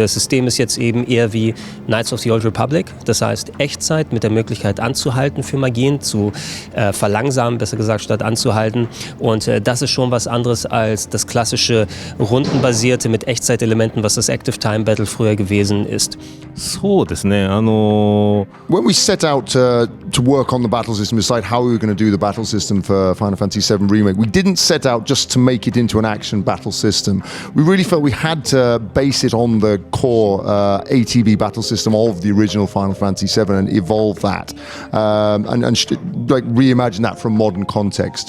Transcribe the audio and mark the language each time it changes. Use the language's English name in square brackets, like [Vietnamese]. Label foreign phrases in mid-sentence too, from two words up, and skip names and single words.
[German] Das System ist jetzt eben eher wie Knights of the Old Republic, das heißt Echtzeit mit der Möglichkeit anzuhalten für Magien, zu verlangsamen, besser gesagt, statt anzuhalten. Und das ist schon was anderes als das klassische rundenbasierte mit Echtzeitelementen, was das Active Time Battle früher gewesen ist. [Japanese] そうですね [English] When we set out to work on the battle system, decide how we were going to do the battle system for Final Fantasy VII Remake, we didn't set out just to make it into an action battle system. We really felt we had to base it on the core ATB battle system of the original Final Fantasy VII and evolve that and like reimagine that from modern context.